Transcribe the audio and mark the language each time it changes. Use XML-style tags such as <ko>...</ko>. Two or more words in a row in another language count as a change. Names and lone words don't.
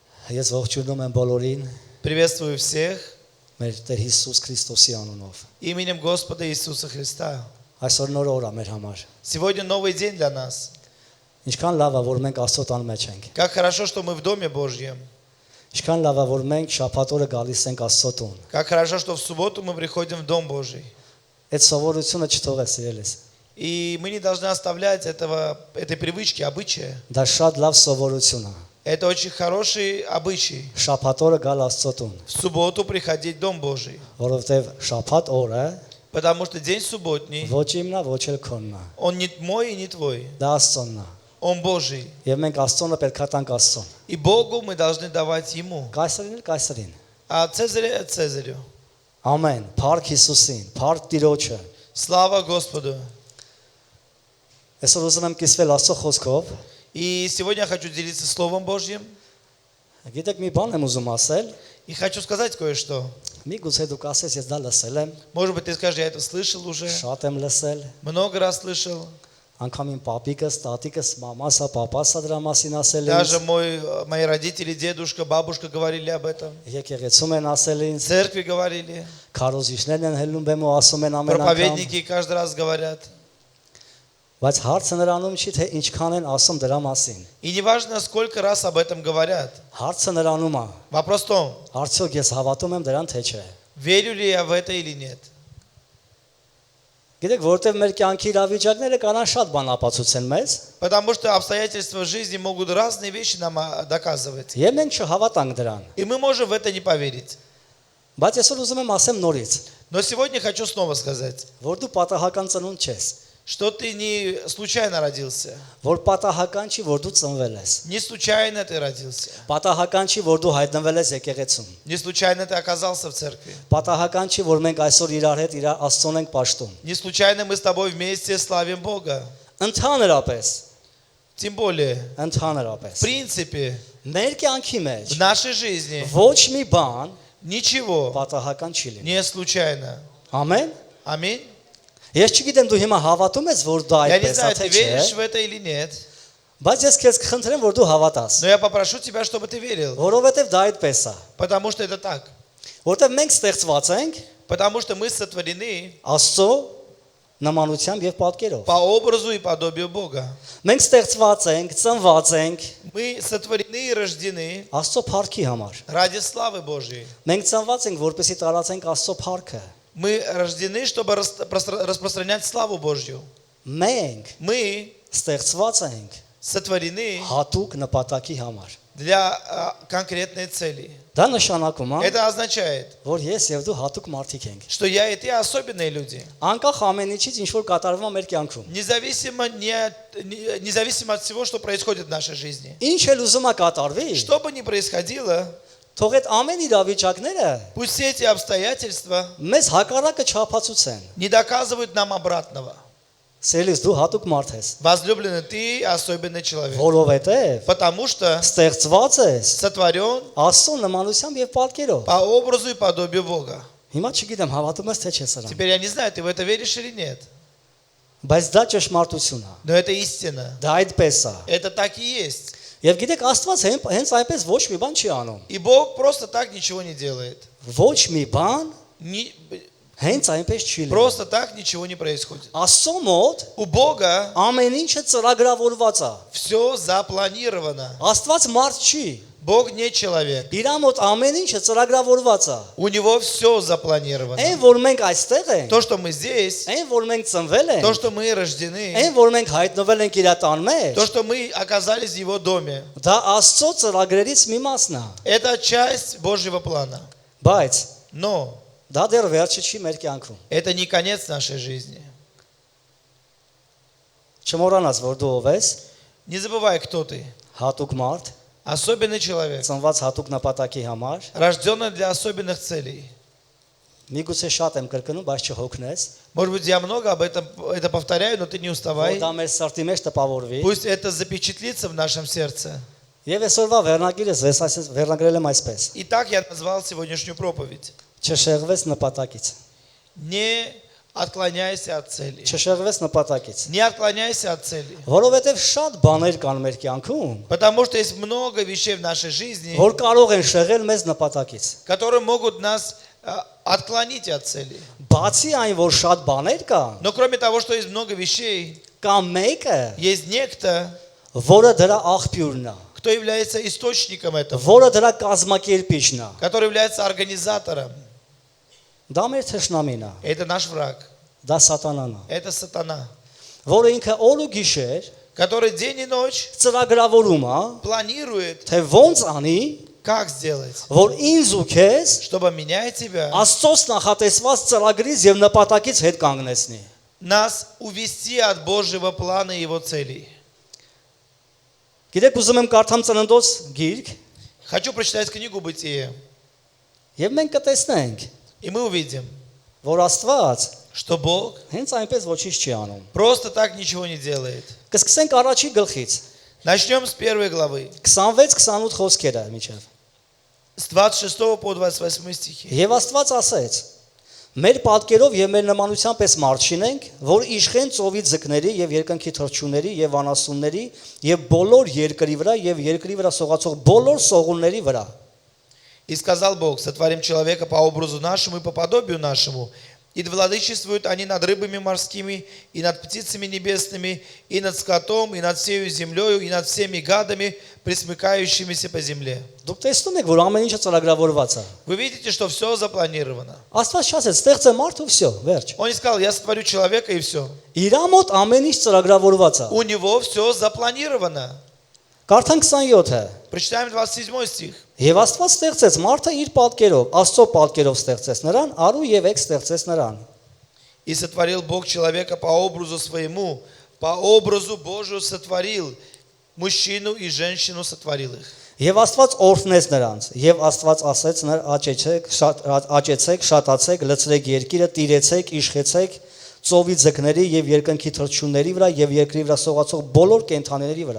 <hy>Ես ողջունում եմ բոլորին</hy> <ru>Приветствую всех</ru> <hy>մեր Տեր Հիսուս Քրիստոսի անունով։</hy> <ru>именем Господа Иисуса Христа.</ru> <hy>Այսօր նոր օր է մեր համար։</hy> <ru>Сегодня новый день для нас.</ru> <hy>Ինչքան լավ է, որ մենք Աստծո տան մեջ ենք։</hy> <ru>Как хорошо, что мы в Доме Божьем.</ru> <hy>Ինչքան լավ է, որ մենք շաբաթ օրը гալիս ենք Աստծո տուն։</hy> <ru>Как хорошо, что в субботу мы приходим в Дом Божий.</ru> <hy>Այդ սովորությունը չթողես իրելես։</hy> <ru>И мы не должны оставлять этой привычки, обычая.</ru> <hy>Դա շատ լավ սովորություն է։</hy> <ru>Это очень хороший обычай.</ru> <hy>Շաբաթ օրը գալ Աստծո տուն,</hy> <ru>В субботу приходить в Дом Божий.</ru> <hy>որովհետև շաբաթ օրը</hy> <ru>Потому что день субботний,</ru> <hy>ոչ իմն է, ոչ էլ քոնն է։</hy> <ru>он не мой и не твой.</ru> <hy>Դա Աստծոն է։</hy> <ru>Он Божий.</ru> <hy>Եվ մենք Աստծոնը պետք է տանք Աստծոն։</hy> <ru>И Богу мы должны давать Ему.</ru> <hy>Կայսերին էլ կայսերին։</hy> <ru>А Цезаря Цезарю.</ru> <hy>Ամեն, Փառք Հիսուսին, Փառք Տիրոջը։</hy> <ru>Слава Господу.</ru> <hy>Այսօր ուզում եմ կիսվել Աստծո խոսքով։</hy> <ru>И сегодня я хочу делиться Словом Божьим.</ru> <hy>Գիտեք մի բան եմ ուզում ասել։</hy> <ru>И хочу сказать кое-что.</ru> <hy>Միգուցե դուք ասես ես դա լսել եմ,</hy> <ru>Может быть, ты скажешь, я это слышал уже.</ru> <hy>շատ եմ լսել,</hy> <ru>Много раз слышал.</ru> <hy>անգամ իմ պապիկս, տատիկս, մամասա, պապասա դրա մասին ասել</hy> <ru>Даже</ru> <hy>ինձ,</hy> <ru>мои родители, дедушка, бабушка говорили об этом.</ru> <hy>եկեղեցում են ասել</hy> <ru>В</ru> <hy>ինձ,</hy> <ru>церкви говорили.</ru> <hy>քարոզիչներն են հելնում բեմ ու ասում են ամեն անգամ,</hy> <ru>Проповедники каждый раз говорят.</ru> <hy>բայց հարցը նրանում չի թե ինչքան են ասում դրա մասին։</hy> <ru>И не важно, сколько раз об этом говорят.</ru> <hy>Հարցը նրանում է,</hy> <ru>Вопрос в том,</ru> <hy>արդյոք ես հավատում եմ դրան թե չէ։</hy> <ru>верю ли я в это или нет.</ru> <hy>Գիտեք, որտեղ մեր կյանքի իրավիճակները կանան շատ բան ապացուցեն մեզ,</hy> <ru>Потому что обстоятельства жизни могут разные вещи нам доказывать.</ru> <hy>եւ մենք չհավատանք դրան։</hy> <ru>И мы можем в это не поверить.</ru> <hy>Բայց այսօր ուզում եմ ասեմ նորից,</hy> <ru>Но сегодня хочу снова сказать,</ru> <hy>որ դու պատահական ծնունդ չես,</hy> <ru>что ты не случайно родился.</ru> <hy>որ պատահական չի, որ դու ծնվել ես։</hy> <ru>Не случайно ты родился.</ru> <hy>Պատահական չի, որ դու հայտնվել ես եկեղեցում։</hy> <ru>Не случайно ты оказался в церкви.</ru> <hy>Պատահական չի, որ մենք այսօր իրար հետ իր Աստծուն ենք պաշտում։</hy> <ru>Не случайно мы с тобой вместе славим Бога.</ru> <hy>Ընդհանրապես,</hy> <ru>Тем более, в</ru> <hy>ընդհանրապես։</hy> <ru>принципе,</ru> <hy>Մեր կյանքի</hy> <ru>в</ru> <hy>մեջ</hy> <ru>нашей жизни</ru> <hy>ոչ մի բան</hy> <ru>ничего</ru> <hy>պատահական չի լինի։</hy> <ru>не случайно.</ru> <hy>Ամեն։</hy> <ru>Аминь.</ru> <hy>Ես չգիտեմ դու հիմա հավատում ես, որ դա</hy> <ru>Я не</ru> <hy>այդպես է</hy> <ru>знаю,</ru> <hy>թե</hy> <ru>ты</ru> <hy>չէ,</hy> <ru>веришь в это или нет,</ru> <hy>բայց ես քեզ կխնդրեմ, որ դու հավատաս,</hy> <ru>но я попрошу тебя, чтобы ты верил.</ru> <hy>որովհետև դա այդպես է։</hy> <ru>Потому что это так.</ru> <hy>Որովհետև մենք ստեղծված ենք</hy> <ru>Потому что мы сотворены</ru> <hy>Աստծո նմանությամբ եւ պատկերով։</hy> <ru>по образу и подобию Бога.</ru> <hy>Մենք ստեղծված ենք, ծնված ենք</hy> <ru>Мы сотворены и рождены</ru> <hy>Աստծո փառքի համար։</hy> <ru>ради славы Божьей.</ru> <hy>Մենք ծնված ենք, որպեսզի տարածենք Աստծո փառքը։</hy> <ru>Мы рождены, чтобы распространять славу Божью.</ru> <hy>Մենք</hy> <ru>Мы</ru> <hy>ստեղծված ենք</hy> <ru>сотворены</ru> <hy>հատուկ նպատակի համար։</hy> <ru>для конкретной цели.</ru> <hy>Դա նշանակում է,</hy> <ru>Это означает,</ru> <hy>որ ես եւ դու հատուկ մարդիկ ենք։</hy> <ru>что я и ты особенные люди.</ru> <hy>Անկախ ամեն ինչից ինչ որ կատարվում է մեր կյանքում։</hy> <ru>Независимо от всего, что происходит в нашей жизни.</ru> <hy>Ինչ էլ ուզում է կատարվի,</hy> <ru>Что бы ни происходило,</ru> <hy>թող այդ ամեն իրավիճակները</hy> <ru>пусть все эти обстоятельства</ru> <hy>մեզ հակառակը չափածուցեն։</hy> <ru>не доказывают нам обратного.</ru> <hy>Սիրելիս, դու հատուկ մարդ ես,</hy> <ru>Возлюбленный, ты особенный человек.</ru> <hy>որովհետև</hy> <ru>Потому что</ru> <hy>ստեղծված ես</hy> <ru>сотворен</ru> <hy>Աստծո նմանությամբ եւ պատկերով։</hy> <ru>по образу и подобию Бога.</ru> <hy>Հիմա չգիտեմ հավատում ես թե չէ սրան,</hy> <ru>Теперь я не знаю, ты в это веришь или нет.</ru> <hy>բայց դա ճշմարտություն է։</hy> <ru>Но это истина.</ru> <hy>Դա այդպես է։</hy> <ru>Это так и есть.</ru> <hy>Եվ գիտեք, Աստված հենց այնպես ոչ մի բան չի անում։</hy> <ru>И Бог просто так ничего не делает.</ru> <hy>Ոչ մի բան հենց այնպես չի լինում։</hy> <ru>Просто так ничего не происходит.</ru> <hy>Աստծո մոտ</hy> <ru>У Бога</ru> <hy>ամեն ինչը ծրագրավորված է։</hy> <ru>все запланировано.</ru> <hy>Աստված մարդ չի։</hy> <ru>Бог не человек.</ru> <hy>Իր մոտ ամեն ինչը ծրագրավորված է։</hy> <ru>У него все запланировано.</ru> <hy>Այն որ մենք այստեղ ենք,</hy> <ru>То, что мы здесь,</ru> <hy>այն որ մենք ծնվել</hy> <ru>то,</ru> <hy>ենք,</hy> <ru>что мы рождены,</ru> <hy>այն որ մենք հայտնվել ենք իր տան մեջ,</hy> <ru>то, что мы оказались в его доме,</ru> <hy>դա Աստծո ծրագրերից մի մասն է։</hy> <ru>это часть Божьего плана.</ru> <hy>Բայց</hy> <ru>Но</ru> <hy>դա դեռ վերջը չի մեր կյանքում։</hy> <ru>это не конец нашей жизни.</ru> <hy>Չմոռանաս, որ դու ով ես,</hy> <ru>Не забывай, кто ты.</ru> <hy>հատուկ մարդ,</hy> <ru>Особенный человек,</ru> <hy>ծնված հատուկ նպատակի համար։</hy> <ru>рожденный для особенных целей.</ru> <hy>Միգուցե շատ եմ կրկնում, բայց չհոգնես,</hy> <ru>Может быть, я много об этом это повторяю, но ты не</ru> <hy>որ</hy> <ru>уставай.</ru> <hy>դա մեր սրտի մեջ տպավորվի։</hy> <ru>Пусть это запечатлится в нашем сердце.</ru> <hy>Եվ այսօրվա վերնագիրս վերնագրել եմ այսպես.</hy> <ru>Итак, я назвал сегодняшнюю проповедь.</ru> <hy>Չշեղվես նպատակից։</hy> <ru>Не отклоняйся от цели.</ru> <hy>Չշեղվես նպատակից։</hy> <ru>Не отклоняйся от цели.</ru> <hy>Որովհետև շատ բաներ կան մեր կյանքում,</hy> <ru>Потому что есть много вещей в нашей жизни,</ru> <hy>որ կարող են շեղել մեզ նպատակից։</hy> <ru>которые могут нас отклонить от цели.</ru> <hy>Բացի այն, որ շատ բաներ կան,</hy> <ru>Но кроме того, что есть много вещей,</ru> <hy>կա մեկը,</hy> <ru>есть некто,</ru> <hy>որը дրա աղբյուրն է,</hy> <ru>кто является источником этого,</ru> <hy>որը դրա կազմակերպիչն է։</hy> <ru>который является организатором.</ru> <hy>Դա մեր թշնամին է,</hy> <ru>Это наш враг.</ru> <hy>դա սատանան է,</hy> <ru>Это сатана,</ru> <hy>որը ինքը օր ու գիշեր</hy> <ru>который день и ночь</ru> <hy>ծրագրավորում է,</hy> <ru>планирует,</ru> <hy>թե ոնց անի,</hy> <ru>как сделать,</ru> <hy>որ ինձ ու քեզ</hy> <ru>чтобы меня и тебя,</ru> <hy>Աստծոց նախատեսված ծրագրից եւ նպատակից հետ կանգնեցնի։</hy> <ru>нас увести от Божьего плана и его целей.</ru> <hy>Գիտեք, ուզում եմ կարդամ Ծննդոց գիրք,</hy> <ru>Хочу прочитать книгу «Бытие»,</ru> <hy>եւ մենք կտեսնենք,</hy> <ru>и мы увидим,</ru> <hy>որ Աստված</hy> <ru>что Бог</ru> <hy>հենց այնպես ոչինչ չի անում։</hy> <ru>просто так ничего не делает.</ru> <hy>Կսկսենք առաջի գլխից,</hy> <ru>Начнем с 1 главы,</ru> <hy>26-28 խոսքերը միջև։</hy> <ru>с 26 по 28 стихи.</ru> <hy>Եվ Աստված ասեց. Մեր պատկերով եւ մեր նմանության պես մարդ շինենք, որ իշխեն ծովի ձկների եւ երկնքի թռչունների եւ անասունների եւ բոլոր երկրի վրա եւ երկրի վրա սողացող բոլոր սողունների վրա։</hy> <ru>И сказал Бог: сотворим человека по образу нашему и по подобию нашему, и владычествуют они над рыбами морскими, и над птицами небесными, и над скотом, и над всею землею, и над всеми гадами, пресмыкающимися по земле.</ru> <hy>Դուք տեսնում եք, որ ամեն ինչը ծրագրավորված է։</hy> <ru>Вы видите, что все запланировано.</ru> <hy>Աստված չասեց, ստեղծե մարդ ու всё, վերջ։</hy> <ru>Он не сказал: я сотворю человека и все.</ru> <hy>Իր մոտ ամեն ինչ ծրագրավորված է։</hy> <ru>У него все запланировано.</ru> <hy>Կարդանք 27-ը։</hy> <ru>Прочитаем 27 стих.</ru> <hy>Եվ Աստված ստեղծեց մարդը իր պատկերով, Աստծո պատկերով ստեղծեց նրան, արու եւ եք ստեղծեց նրան։</hy> <ru>И сотворил Бог человека по образу своему, по образу Божию сотворил, мужчину и женщину сотворил их.</ru> <hy>Եվ Աստված օրհնեց նրանց, եւ Աստված ասեց նրան աճեցեք, շատացեք, լցրեք երկիրը, տիրեցեք, իշխեցեք ծովի ձկների եւ երկնքի թռչունների վրա եւ երկրի վրա սողացող բոլոր կենդանիների վրա։</hy>